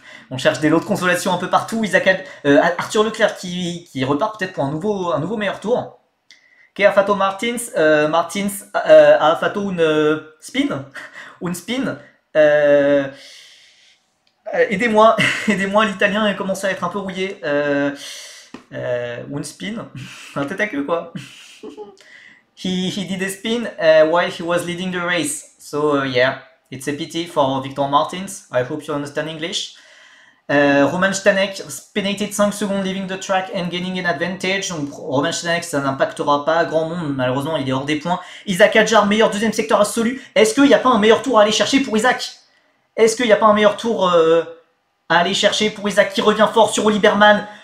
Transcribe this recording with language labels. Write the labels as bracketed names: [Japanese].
[French] On cherche des lots de consolation un peu partout. Arthur Leclerc qui repart peut-être pour un nouveau meilleur tour. Fato Martins. Martins a Fato une spin. Une spin. Aidez-moi, l'italien a commencé à être un peu rouillé. Une spin. Un tête à queue, quoi. [English] He did a spin while he was leading the race. So, yeah. It's a pity for Victor Martins. I hope you understand English. [French] Roman Stanek pénalité 5 secondes [English] leaving the track and gaining an advantage. [French] Donc Roman Stanek, ça n'impactera pas grand monde. Malheureusement, il est hors des points. Isaac Hadjar, meilleur deuxième secteur absolu. Est-ce qu'il n'y a pas un meilleur tour à aller chercher pour Isaac? Est-ce qu'il n'y a pas un meilleur tour à aller chercher pour Isaac qui revient fort sur Oli Behrmann?